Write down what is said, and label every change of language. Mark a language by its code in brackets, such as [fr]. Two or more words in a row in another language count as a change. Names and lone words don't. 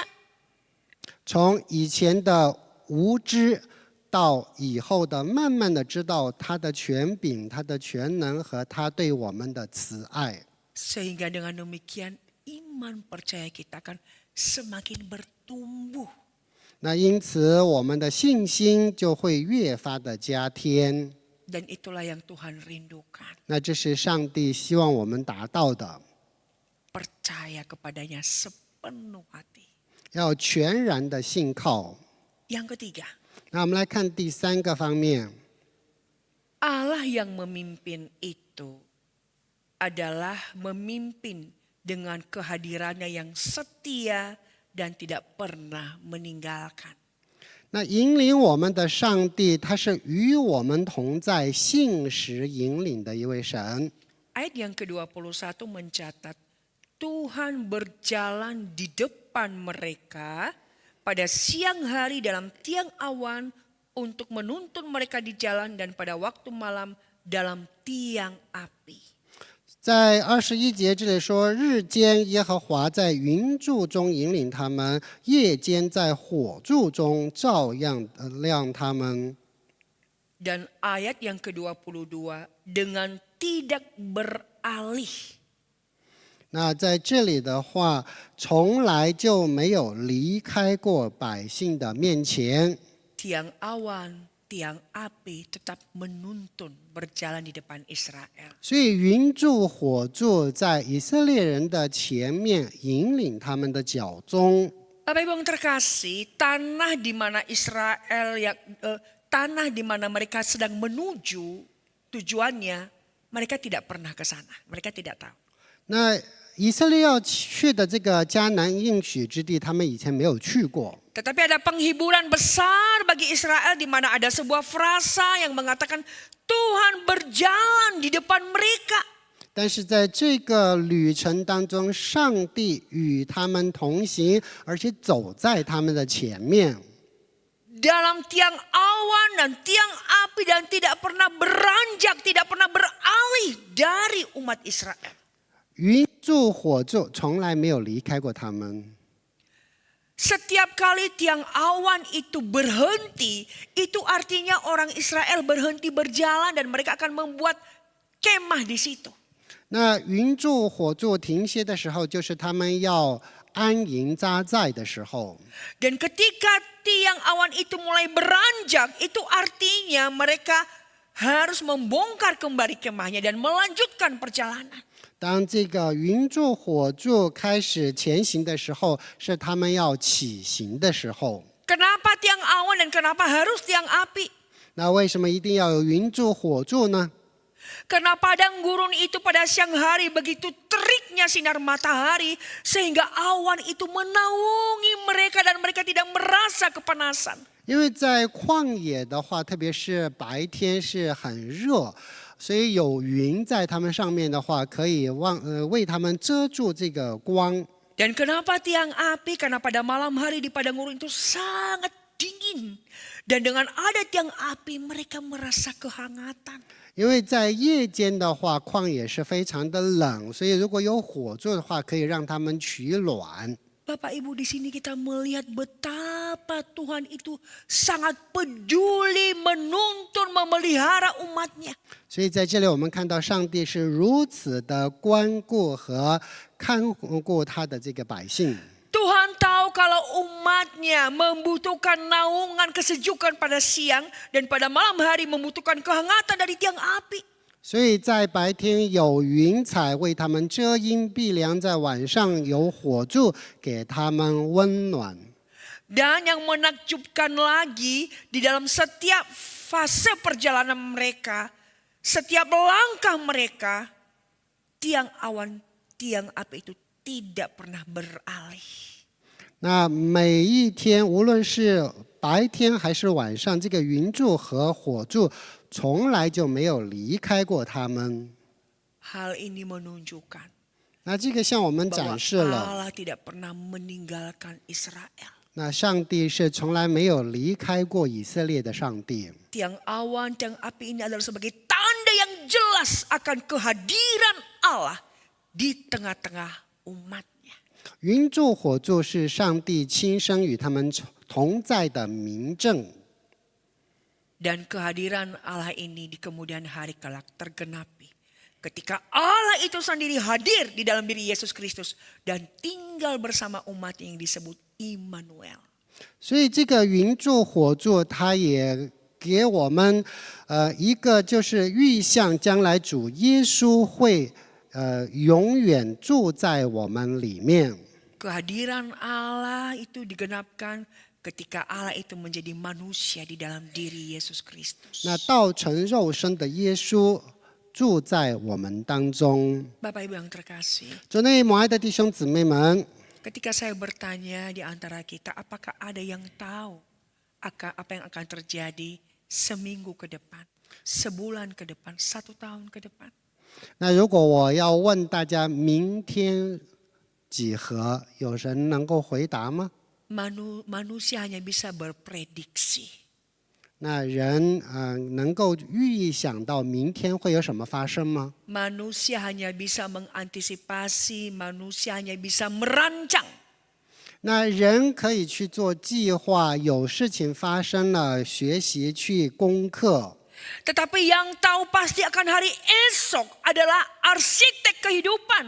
[zh] 从以前的无知到以后的慢慢的知道他的权柄、他的全能和他对我们的慈爱。 [id] Sehingga dengan demikian iman percaya kita akan semakin bertumbuh. [zh] 那因此我们的信心就会越发的加添。 [id] Dan itulah yang Tuhan rindukan. [zh] 那这是上帝希望我们达到的， [id] Percaya kepadanya sepenuh hati. [zh] 要全然的信靠。 [id] Yang ketiga, [zh] 那我们来看第三个方面， [id] Allah yang memimpin itu adalah memimpin dengan kehadirannya yang setia dan tidak pernah meninggalkan. [zh] 那引领我们的上帝，他是与我们同在、信实引领的一位神。 [id] Ayat yang ke-21 mencatat, Tuhan berjalan di depan mereka pada siang hari dalam tiang awan untuk menuntun mereka di jalan dan pada waktu malam dalam tiang api. [zh] 在21节这里说，日间耶和华在云柱中引领他们，夜间在火柱中照样亮他们。 [id] Dan ayat yang ke-22, dengan tidak beralih. [zh] 那在这里的话，从来就没有离开过百姓的面前。 [id] Tiang awan, tiang api tetap menuntun berjalan di depan Israel. [zh] 所以云柱、火柱在以色列人的前面引领他们的脚踪。 [id] Bapak Ibu yang terkasih, tanah di mana tanah di mana mereka sedang menuju tujuannya, mereka tidak pernah ke sana. Mereka tidak tahu. [zh] 那以色列要去的这个迦南应许之地，他们以前没有去过。 [id] Tetapi ada penghiburan besar bagi Israel di mana ada sebuah frasa yang mengatakan Tuhan berjalan di depan mereka. [zh] 但是在这个旅程当中，上帝与他们同行，而且走在他们的前面。 [id] Dalam tiang awan dan tiang api dan tidak pernah beranjak, tidak pernah beralih dari umat Israel. [zh] 云柱、火柱从来没有离开过他们。 [id] Setiap kali tiang awan itu berhenti, itu artinya orang Israel berhenti berjalan dan mereka akan membuat kemah di situ. [zh] 那云柱、火柱停歇的时候，就是他们要安营扎寨的时候。 [id] Dan ketika tiang awan itu mulai beranjak, itu artinya mereka harus membongkar kembali kemahnya dan melanjutkan perjalanan. [zh] 当这个云柱、火柱开始前行的时候，是他们要起行的时候。 [id] Kenapa tiang awan dan kenapa harus tiang api? [zh] 那为什么一定要有云柱、火柱呢？ [id] Karena padang gurun itu pada siang hari begitu teriknya sinar matahari sehingga awan itu menaungi mereka dan mereka tidak merasa kepanasan. [zh] 因为在旷野的话，特别是白天是很热，所以有云在他们上面的话，可以为他们遮住这个光。 [id] Dan kenapa tiang api? Karena pada malam hari di padang gurun itu sangat dingin. Dan dengan ada tiang api mereka merasa kehangatan. [zh] 因为在夜间的话，旷野是非常的冷，所以如果有火柱的话，可以让他们取暖。 [id] Bapak Ibu, di sini kita melihat betapa Tuhan itu sangat peduli menuntun memelihara umatnya. [zh] 所以在这里我们看到上帝是如此的关顾和看顾他的这个百姓。 [id] Tuhan tahu kalau umatnya membutuhkan naungan kesejukan pada siang dan pada malam hari membutuhkan kehangatan dari tiang api. [zh] 所以在白天有云彩为他们遮阴避凉，在晚上有火柱给他们温暖。 [id] Dan yang menakjubkan lagi, di dalam setiap fase perjalanan mereka, setiap langkah mereka, tiang awan, tiang api itu tidak pernah beralih. [zh] 那每一天，无论是白天还是晚上，这个云柱和火柱从来就没有离开过他们。 [id] Hal ini menunjukkan [zh] 那这个向我们 [id] bahwa [zh] 展示了， [id] Allah tidak pernah meninggalkan Israel. [zh] 那上帝是从来没有离开过以色列的上帝。 [id] Tiang awan, tiang api ini adalah sebagai tanda yang jelas akan kehadiran Allah di tengah-tengah umatnya. [zh] 云柱火柱是上帝亲生与他们同在的明证。 [id] Dan kehadiran Allah ini di kemudian hari kelak tergenapi. Ketika Allah itu sendiri hadir di dalam diri Yesus Kristus dan tinggal bersama umat yang disebut Immanuel. [zh] 所以这个云柱火柱，它也给我们一个就是预象，将来主耶稣会永远住在我们里面。 [id] Kehadiran Allah itu digenapkan ketika Allah itu menjadi manusia di dalam diri Yesus Kristus. [zh] 那道成肉身的耶稣住在我们当中。 [id] Bapak Ibu yang terkasih, [zh] 主内母爱的弟兄姊妹们， [id] ketika saya bertanya di antara kita, apakah ada yang tahu apa yang akan terjadi seminggu ke depan, sebulan ke depan, 1 tahun ke depan? [zh] 那如果我要问大家明天几何，有人能够回答吗？ [id] Manusia hanya bisa berprediksi. [zh] 那人能够预想到明天会有什么发生吗？ [id] Manusia hanya bisa mengantisipasi, manusia hanya bisa merancang. [zh] 那人可以去做计划，有事情发生了，学习去攻克。 [id] Tetapi yang tahu pasti akan hari esok adalah arsitek kehidupan.